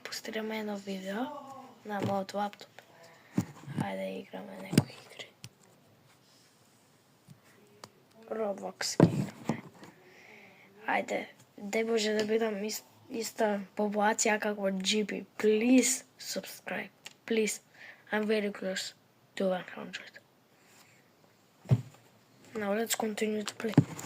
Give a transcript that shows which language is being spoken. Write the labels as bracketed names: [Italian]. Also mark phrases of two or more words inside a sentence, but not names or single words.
[Macedonian] монтираме едно видео на мојот лаптоп. Ајде играме некои игри. Roblox играме. Ајде, дај Боже да бидам иста популација како GB. [English] Please subscribe. Please. I'm very close to 100. Now let's continue to play.